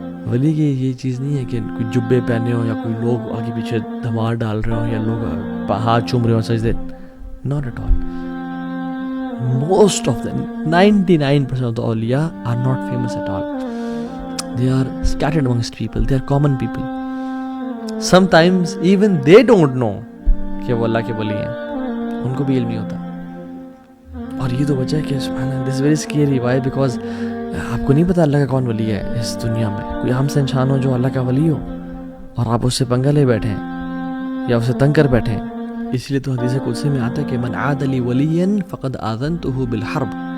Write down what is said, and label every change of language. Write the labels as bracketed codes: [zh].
[ur] ولی کی یہ چیز نہیں ہے کہ کوئی جبے پہنے ہوں یا کوئی لوگ آگے پیچھے دھمار ڈال رہے ہوں یا لوگ ہاتھ چوم رہے ہوں سجدے، [en] not at all۔ Most of them, 99% of the awliya are not famous at all. They are scattered amongst people, they are common people. Sometimes even they don't know [ur] کہ وہ اللہ کے ولی ہیں، ان کو بھی علم نہیں ہوتا۔ اور یہ تو وجہ ہے کہ سبحان اللہ، [en] this is very scary. Why? [ur] Because آپ کو نہیں پتا اللہ کا کون ولی ہے اس دنیا میں، کوئی عام سے انسان ہو جو اللہ کا ولی ہو اور آپ اس سے پنگا لے بیٹھیں یا اسے تنگ کر بیٹھیں۔ اس لیے تو حدیث قدسی میں آتا ہے کہ [ar] من عاد لی ولیا فقد آذنتہ بالحرب،